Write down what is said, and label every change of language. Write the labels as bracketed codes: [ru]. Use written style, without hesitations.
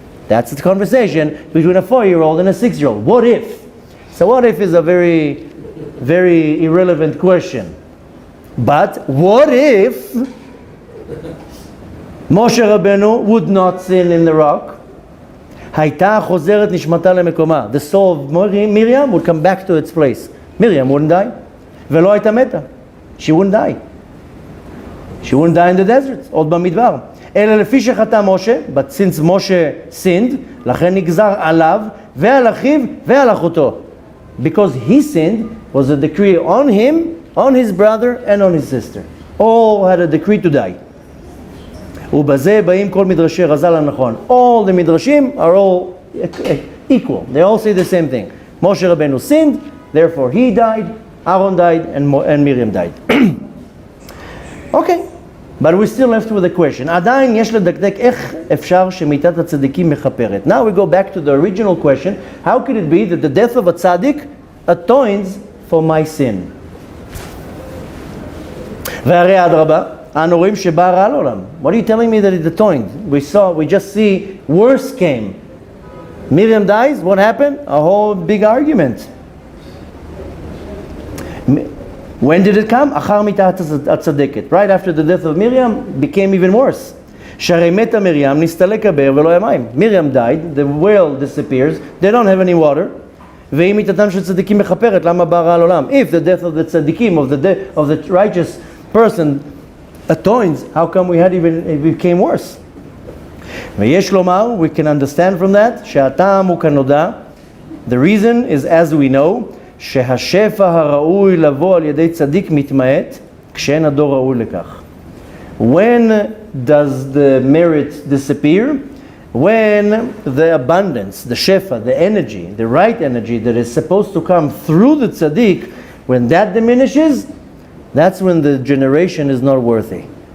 [en] That's the conversation between a 4-year-old and a 6-year-old. What if? So what if is a very, very irrelevant question. But what if Moshe Rabbeinu would not sin in the rock? [he] הייתה חוזרת נשמתה למקומה. [en] The soul of Miriam would come back to its place. Miriam wouldn't die. [he] ולא הייתה מתה. [en] She wouldn't die. She wouldn't die in the desert. [he] עוד במדבר. אלא לפי שחטא משה, [en] but since Moshe sinned, [he] לכן נגזר עליו ועל אחיו ועל אחותו. [en] Because he sinned was a decree on him, on his brother, and on his sister. All had a decree to die. [he] ובזה באים כל מדרשי רז"ל הנכון. [en] All the midrashim are all equal. They all say the same thing. Moshe Rabbeinu sinned, therefore he died, Aaron died, and Miriam died. Okay, but we're still left with a question. [he] עדיין יש לדקדק איך אפשר שמיתת הצדיקים מכפרת. [en] Now we go back to the original question. How could it be that the death of a tzaddik atones for my sin? [he] והרי אדרבה, אנו רואים שבא רע לעולם. [en] What are you telling me that it atoned? We just see worse came. Miriam dies, what happened? A whole big argument. When did it come? [he] אחר מיתת הצדקת. [en] Right after the death of Miriam, became even worse. [he] שהרי מתה מרים, נסתלק הבאר ולא היה מים. [en] Miriam died, the well disappears, they don't have any water. [he] ואם מיתתם של צדיקים מכפרת, למה בא רע לעולם? [en] If the death of the tzadikim, of the righteous person atones, how come it became worse? [he] ויש לומר, [en] we can understand from that, [he] שהטעם הוא כנודע. [en] The reason is, as we know, [he] שהשפע הראוי לבוא על ידי צדיק מתמעט, כשאין הדור ראוי לכך. [en] When does the merit disappear? When the abundance, the shefa, the energy, the right energy that is supposed to come through the tzaddik, when that diminishes, that's when the generation is not worthy.